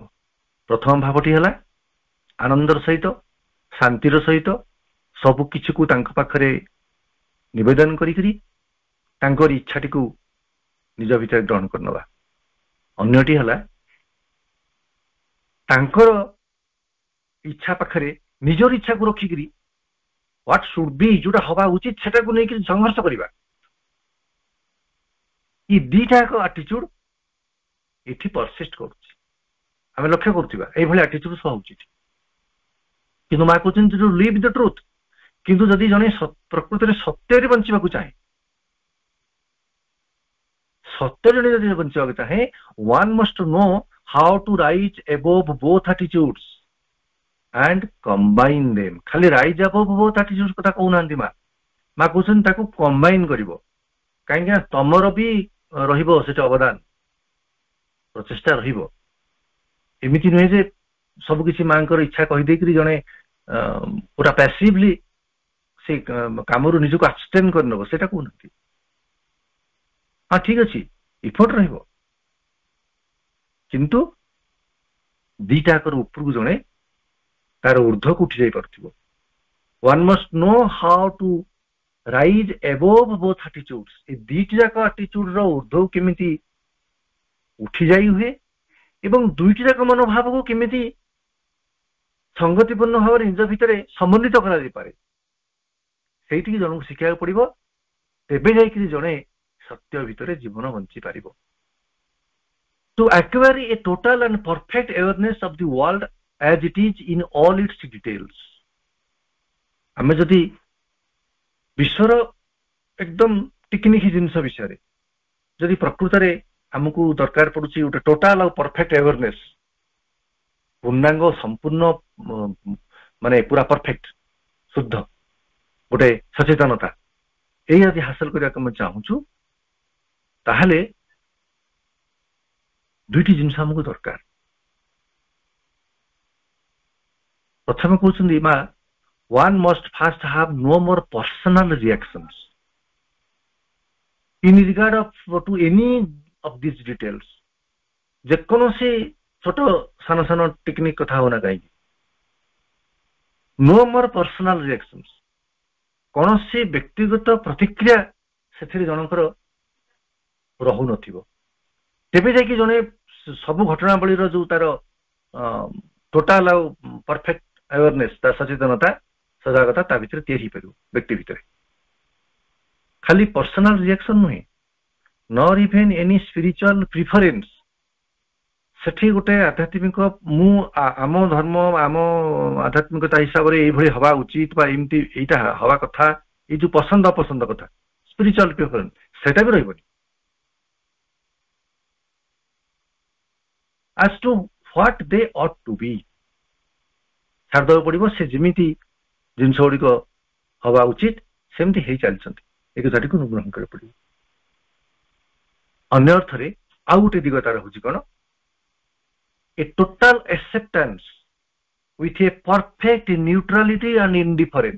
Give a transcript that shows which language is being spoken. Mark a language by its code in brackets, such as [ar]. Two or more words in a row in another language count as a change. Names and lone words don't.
[or] ପ୍ରଥମ ଭାବଟି ହେଲା ଆନନ୍ଦର ସହିତ, ଶାନ୍ତିର ସହିତ ସବୁ କିଛିକୁ ତାଙ୍କ ପାଖରେ ନିବେଦନ କରିକିରି ତାଙ୍କର ଇଚ୍ଛାଟିକୁ ନିଜ ଭିତରେ ଗ୍ରହଣ କରିନେବା। ଅନ୍ୟଟି ହେଲା ତାଙ୍କର ଇଚ୍ଛା ପାଖରେ ନିଜର ଇଚ୍ଛାକୁ ରଖିକିରି [en] what should be [or] ଯୋଉଟା ହବା ଉଚିତ ସେଟାକୁ ନେଇକି ସଂଘର୍ଷ କରିବା। ଏଇ ଦିଟା ଏକ ଆଟିଚ୍ୟୁଡ ଏଠି ପରସିଷ୍ଟ କରୁଛି, ଆମେ ଲକ୍ଷ୍ୟ କରୁଥିବା ଏଇଭଳି ଆଟିଚ୍ୟୁଡ ସହ ହଉଛି। କିନ୍ତୁ ମା କହୁଛନ୍ତି [en] to live the truth, [or] କିନ୍ତୁ ଯଦି ଜଣେ ପ୍ରକୃତରେ ସତ୍ୟରେ ବଞ୍ଚିବାକୁ ଚାହେଁ, ସତ୍ୟରେ ଜଣେ ଯଦି ବଞ୍ଚିବାକୁ ଚାହେଁ, [en] one must know how to rise above both attitudes and combine them। [or] ଖାଲି [en] rise above both attitudes [or] କଥା କହୁନାହାନ୍ତି ମା କହୁଛନ୍ତି ତାକୁ କମ୍ବାଇନ କରିବ। କାହିଁକି ନା ତମର ବି ରହିବ ସେଠି ଅବଦାନ, ପ୍ରଚେଷ୍ଟା ରହିବ। ଏମିତି ନୁହେଁ ଯେ ସବୁ କିଛି ମାଙ୍କର ଇଚ୍ଛା କହିଦେଇକରି ଜଣେ ପୁରା ପ୍ୟାସିଭଲି ସେ କାମରୁ ନିଜକୁ ଆବଷ୍ଟେନ୍ କରିନେବ, ସେଟା କହୁନାହାନ୍ତି। ହଁ ଠିକ ଅଛି, ଇଫର୍ଟ ରହିବ, କିନ୍ତୁ ଦିଟାକର ଉପରକୁ ଜଣେ ତାର ଉର୍ଦ୍ଧ୍ୱକୁ ଉଠି ଯାଇ ପାରୁଥିବ। [en] one must know how to rise above both attitudes। [or] ଏ ଦିଟି ଯାକ ଆଟିଚ୍ୟୁଡ ର ଉର୍ଦ୍ଧ୍ୱକୁ କେମିତି ଉଠି ଯାଇ ହୁଏ ଏବଂ ଦୁଇଟି ଯାକ ମନୋଭାବକୁ କେମିତି ସଂଗତିପୂର୍ଣ୍ଣ ଭାବରେ ନିଜ ଭିତରେ ସମନ୍ୱିତ କରାଯାଇପାରେ, ସେଇଠିକି ଜଣକୁ ଶିଖିବାକୁ ପଡିବ। ତେବେ ଯାଇକରି ଜଣେ ସତ୍ୟ ଭିତରେ ଜୀବନ ବଞ୍ଚି ପାରିବ। [en] To acquire a total and perfect awareness of the world as it is in all its details। [or] ଆମେ ଯଦି ବିଶ୍ୱର ଏକଦମ ଟିକିନିକି ଜିନିଷ ବିଷୟରେ ଯଦି ପ୍ରକୃତରେ ଆମକୁ ଦରକାର ପଡୁଛି ଗୋଟେ ଟୋଟାଲ ଆଉ [en] perfect awareness, [or] ପୂର୍ଣ୍ଣାଙ୍ଗ ସମ୍ପୂର୍ଣ୍ଣ ମାନେ ପୁରା ପରଫେକ୍ଟ ଶୁଦ୍ଧ ଗୋଟେ ସଚେତନତା, ଏଇ ଯଦି ହାସଲ କରିବାକୁ ଆମେ ଚାହୁଁଛୁ ତାହେଲେ ଦୁଇଟି ଜିନିଷ ଆମକୁ ଦରକାର। ପ୍ରଥମେ କହୁଛନ୍ତି ମା [en] one must first have no more personal reactions in regard to any of these details। [or] ଯେକୌଣସି ଛୋଟ ସାନ ସାନ ଟେକ୍ନିକ କଥା ହଉ ନା କାହିଁକି, [en] no more personal reactions, [or] କୌଣସି ବ୍ୟକ୍ତିଗତ ପ୍ରତିକ୍ରିୟା ସେଥିରେ ଜଣଙ୍କର ରହୁନଥିବ। ତେବେ ଯାଇକି ଜଣେ ସବୁ ଘଟଣାବଳୀର ଯୋଉ ତାର ଟୋଟାଲ ଆଉ [en] perfect awareness, [or] ତା ସଚେତନତା ସଜାଗତା ତା ଭିତରେ ତିଆରି ହେଇପାରିବ ବ୍ୟକ୍ତି ଭିତରେ। [en] ଖାଲି personal reaction ନୁହେଁ, nor even any spiritual preference. [or] ସେଠି ଗୋଟେ ଆଧ୍ୟାତ୍ମିକ ମୁଁ ଆମ ଧର୍ମ ଆମ ଆଧ୍ୟାତ୍ମିକତା ହିସାବରେ ଏଇଭଳି ହବା ଉଚିତ ବା ଏମିତି ଏଇଟା ହବା କଥା, ଏଇ ଯୋଉ ପସନ୍ଦ ଅପସନ୍ଦ କଥା [en] spiritual preference [or] ସେଟା ବି ରହିବନି। [en] as to what they ought to be [or] ଛାଡ଼ିଦେବାକୁ ପଡିବ। ସେ ଯେମିତି ଜିନିଷ ଗୁଡିକ ହବା ଉଚିତ ସେମିତି ହେଇ ଚାଲିଛନ୍ତି, ଏ କଥାଟିକୁ ଗ୍ରହଣ କରିବାକୁ ପଡିବ। ଅନ୍ୟ ଅର୍ଥରେ ଆଉ ଗୋଟେ ଦିଗ ତାର ହଉଛି କଣ, [en] a total acceptance with a perfect neutrality and indifference.